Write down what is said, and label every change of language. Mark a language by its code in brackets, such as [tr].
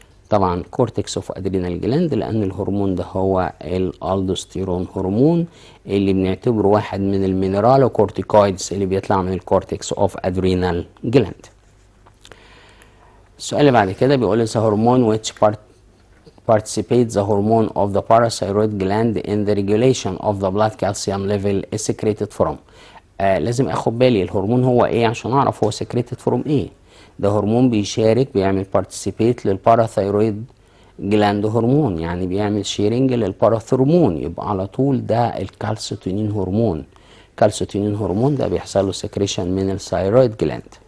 [ar] طبعا كورتكس اوف ادرينال جلاند، لان الهرمون ده هو الالدوستيرون هرمون اللي بنعتبره واحد من المينرالوكورتيكويدز اللي بيطلع من الكورتكس اوف ادرينال جلاند. السؤال اللي بعد كده بيقول [en] the hormone which participates the hormone of the parathyroid gland in the regulation of the blood calcium level is secreted from. [ar] لازم اخد بالي الهرمون هو ايه عشان اعرف هو [en] secreted from [ar] ايه. ده هرمون بيشارك، بيعمل participate للباراثايرويد جلاند هرمون، يعني بيعمل شيرنج للباراثرمون، يبقى على طول ده الكالسيتونين هرمون. الكالسيتونين هرمون ده بيحصل له سكريشن من الثايرويد جلاند.